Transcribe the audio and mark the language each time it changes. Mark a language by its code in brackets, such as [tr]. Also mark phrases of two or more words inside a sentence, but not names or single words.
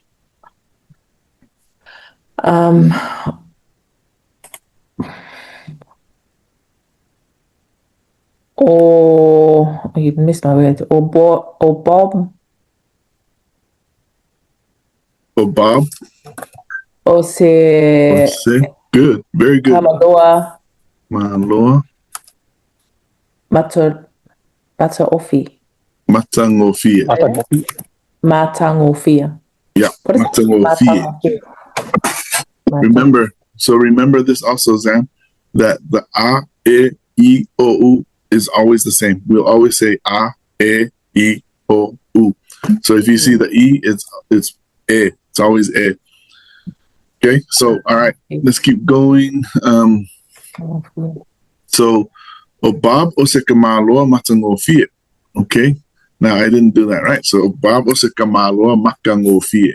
[en] Or you missed my word. Or Bob. Or Bob. Or se Good, very good. Kamaloa Maloa. Mata Ofi. Matangofia. Matangofia. Yeah, What is Matangofia. Remember this also, Zan, that the a, e, o, u is always the same. We'll always say a, e, o, u. So if you see the e, it's e. It's always e. Okay, so all right, let's keep going. So Bob Osekamaloa Matangofia. Okay, now I didn't do that right. So Bob Osekamaloa Makangofia.